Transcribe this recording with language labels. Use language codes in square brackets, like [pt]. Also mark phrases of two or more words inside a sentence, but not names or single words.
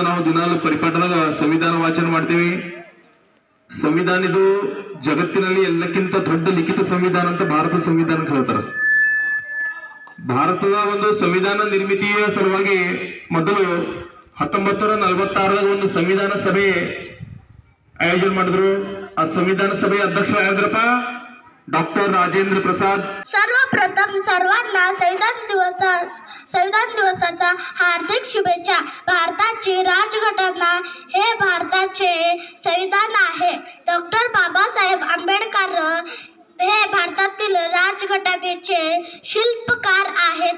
[kn] ನಾವು ದಿನಾಲು ಪರಿಪಾಠದಾಗ ಸಂವಿಧಾನ ವಾಚನ ಮಾಡ್ತೀವಿ. ಸಂವಿಧಾನ ಇದು ಜಗತ್ತಿನಲ್ಲಿ ಎಲ್ಲಕ್ಕಿಂತ ದೊಡ್ಡ ಲಿಖಿತ ಸಂವಿಧಾನ ಅಂತ ಭಾರತ ಸಂವಿಧಾನಕ್ಕೆ ಹೇಳ್ತಾರೆ. ಭಾರತದ ಒಂದು ಸಂವಿಧಾನ ನಿರ್ಮಿತಿಯ ಸಲುವಾಗಿ ಮೊದಲು 1946ರಲ್ಲಿ ಒಂದು ಸಂವಿಧಾನ ಸಭೆ ಆಯೋಜನ ಮಾಡಿದ್ರು. ಆ ಸಂವಿಧಾನ ಸಭೆಯ ಅಧ್ಯಕ್ಷ ಯಾರಿದ್ರಪ್ಪ? [mr] डॉक्टर राजेंद्र प्रसाद. सर्वप्रथम सर्वांना संविधान दिवसाच्या हार्दिक शुभेच्छा. भारताची राजघटना हे भारताचे संविधान आहे. डॉक्टर बाबासाहेब आंबेडकर हे भारतातील राजघटनेचे शिल्पकार आहेत.